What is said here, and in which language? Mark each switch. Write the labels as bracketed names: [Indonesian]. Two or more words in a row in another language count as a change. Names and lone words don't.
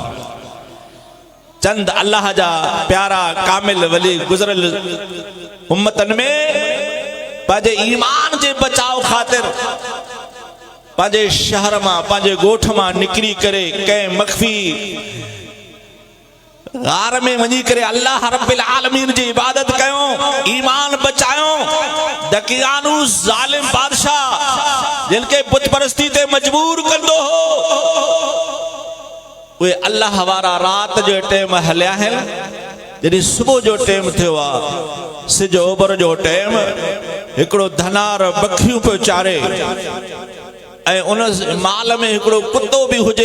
[Sindhi] चंद अल्लाह जा प्यारा कामिल वली गुज़रल उम्मतन में पंहिंजे ईमान जे बचाव ख़ातिर पंहिंजे शहर मां पंहिंजे ॻोठ मां निकिरी करे कंहिं मख़फ़ी गार में वञी करे अल्लाह रब्बिल आलमीन जी इबादत कयो ईमान बचायो। दकियानू ज़ालिम बादशाह जिनके बुत परस्ती ते मजबूर कंदो हो वे अल्लाह वारा रात जो टाइम हलिया आहिनि। जॾहिं सुबुह जो टाइम थियो आहे सिज ओभर जो टाइम हिकिड़ो धनार बखियूं पियो चारे ऐं उन माल में हिकिड़ो कुतो भी हुजे।